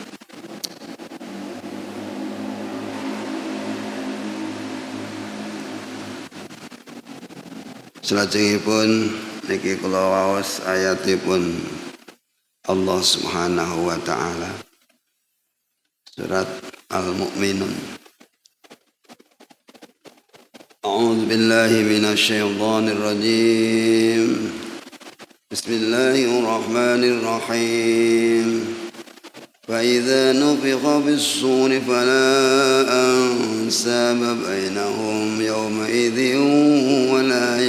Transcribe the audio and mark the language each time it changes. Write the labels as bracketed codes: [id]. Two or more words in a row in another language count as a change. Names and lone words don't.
[jv] Salajengipun niki kula waos ayatipun Allah [ar] سبحانه وتعالى [jv] surat Al-Mu'minun. [ar] أعوذ بالله من الشيطان الرجيم. Bismillahirrahmanirrahim. فإذا نفخ في الصور فلا أنساب بينهم يومئذ ولا